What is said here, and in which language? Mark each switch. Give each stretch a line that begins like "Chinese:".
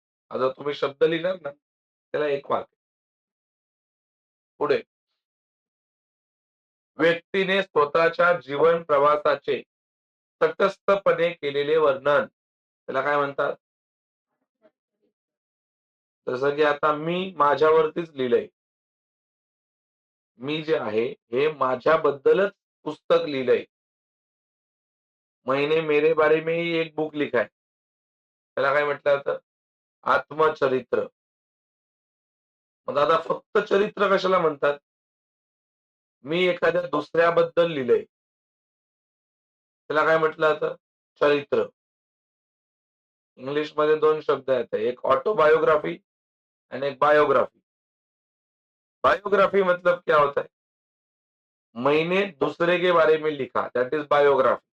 Marathi: आता तुम्ही शब्द लिहिणार ना, त्याला 1 मार्क आहे. पुढे, व्यक्तीने स्वतःच्या जीवन प्रवासाचे तटस्थपणे केलेले वर्णन, त्याला काय म्हणतात? जसं की आता मी माझ्यावरतीच लिहिलंय. मी जे आहे, हे माझ्याबद्दलच पुस्तक लिहिलंय.
Hindi: मैंने मेरे बारे में ही एक बुक लिखा है.
Marathi: त्याला काय म्हटलं जातं? आत्मचरित्र. मग दादा फक्त चरित्र कशाला म्हणतात? मी एखाद्या दुसऱ्याबद्दल लिहिलंय. त्याला काय म्हटलं जातं? चरित्र. इंग्लिशमध्ये 2 शब्द आहेत. एक ऑटोबायोग्राफी आणि एक बायोग्राफी.
Hindi: बायोग्राफी मतलब क्या होता है? मैंने दूसरे के बारे में लिखा,
English: That is biography.